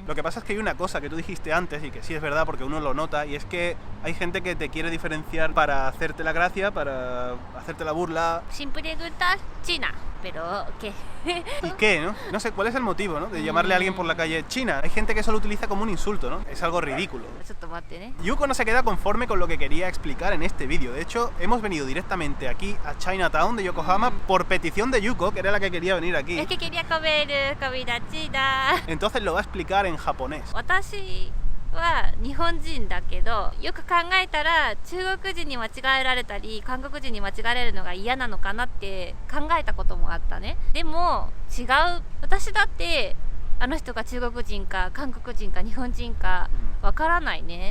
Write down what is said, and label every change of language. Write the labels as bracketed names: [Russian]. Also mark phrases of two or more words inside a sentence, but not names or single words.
[Spanish] Lo que pasa es que hay una cosa que tú dijiste antes y que sí es verdad porque uno lo nota, y es que hay gente que te quiere diferenciar para hacerte la gracia, para hacerte la burla. Sin preguntar, China. pero ¿qué? ¿Y qué, no? No sé, ¿cuál es el motivo, no? De llamarle a alguien por la calle China. Hay gente que eso lo utiliza como un insulto, ¿no? Es algo ridículo. [Japanese] ちょっと待ってね。 [Spanish] Yuko no se queda conforme con lo que quería explicar en este vídeo. De hecho, hemos venido directamente aquí a Chinatown de Yokohama por petición de Yuko, que era la que quería venir aquí. Es que quería comer comida china. Entonces lo va a explicar en japonés. [Japanese] 私は日本人だけど、よく考えたら中国人に間違えられたり韓国人に間違えられるのが嫌なのかなって考えたこともあったね。でも違う。私だってあの人が中国人か韓国人か日本人かわからないね。